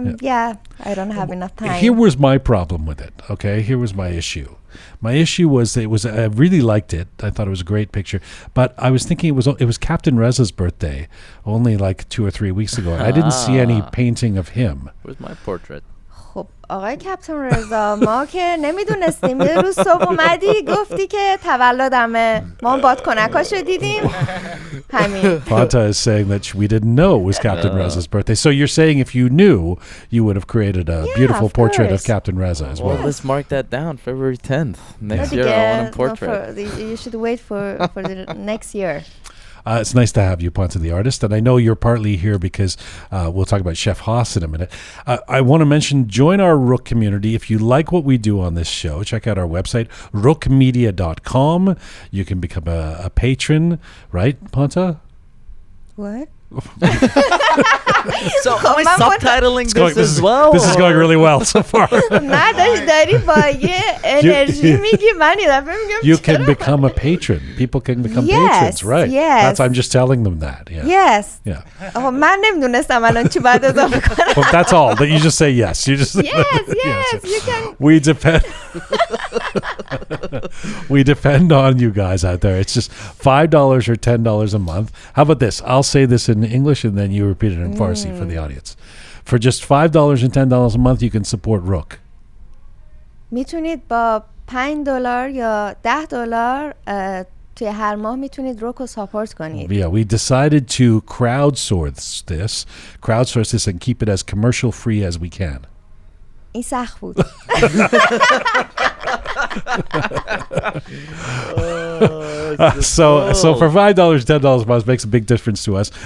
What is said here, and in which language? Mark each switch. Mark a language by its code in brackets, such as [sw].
[en] Yeah, I don't have enough time. Here was my problem with it. Okay, here was my issue. My issue was I really liked it. I thought it was a great picture, but I was thinking it was Captain Reza's birthday only like 2 or 3 weeks ago. I didn't see any painting of him. Where's my portrait? [fa] خب آقای کپتن رضا ما که نمیدونستیم یه روز صبح اومدی گفتی که تولدمه ما بادکنکاشو دیدیم همین. [en] Panta is saying that we didn't know it was Captain Reza's birthday. So you're saying if you knew, you would have created a beautiful portrait of Captain Reza as well. Well, let's mark that down, February 10th. Next year I want a portrait. You should wait for the next year. It's nice to have you, Panta the artist, and I know you're partly here because we'll talk about Chef Hoss in a minute. I want to mention, join our Roqe community. If you like what we do on this show, check out our website, roqemedia.com. You can become a patron, right, Panta? What? So am I subtitling this as well? This is going really well so far. [fa] نه داری با یه انرژی میگی من یه دفعه میگم [en] You can become a patron. People can become patrons, right? Yes. I'm just telling them that. Yeah. Yes. Yeah. [fa] من نمیدونستم الان چی باید اضافه کنم. [en] Well, that's all. That you just say yes. You just Yes, you can. We depend on you guys out there. It's just $5 or $10 a month. How about this? I'll say this in English and then you repeat it in Farsi for the audience. For just $5 and $10 a month, you can support Roqe. [fa] میتونید با $5 یا $10 توی هر ماه میتونید روک رو ساپورت کنید. [en] Yeah, we decided to crowdsource this and keep it as commercial free as we can. [fa] این سخت بود. [en] So for $5, $10 a month makes a big difference to us.